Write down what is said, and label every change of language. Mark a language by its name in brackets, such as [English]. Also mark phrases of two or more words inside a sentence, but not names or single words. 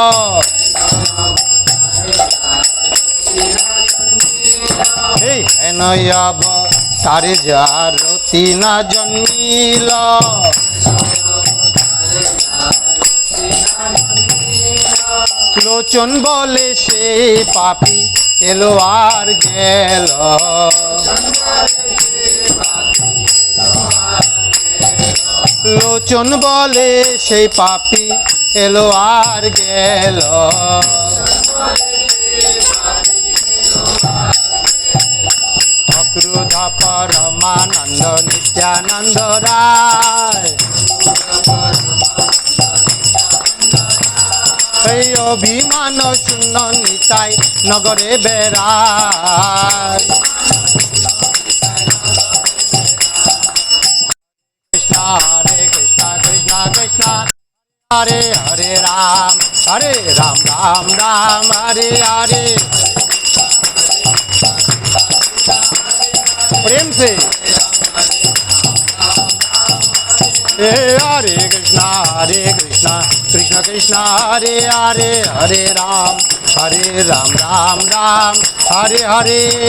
[Bangla] হেন অবতার জার রতিনা জন্মিল। লোচন বলে সে পাপী এলো আর গেল। লোচন বলে সে পাপী এলো আর গেল। অক্রোধ পরমানন্দ নিত্যানন্দ রায় অভিমান শূন্য নিতাই নগরে বেড়ায়। कृष्ण हरे कृष्ण कृष्ण कृष्ण हरे हरे राम राम राम हरे हरे। [Hindi] प्रेम से [Bangla] हरे कृष्ण कृष्ण कृष्ण हरे हरे हरे राम राम राम हरे हरे।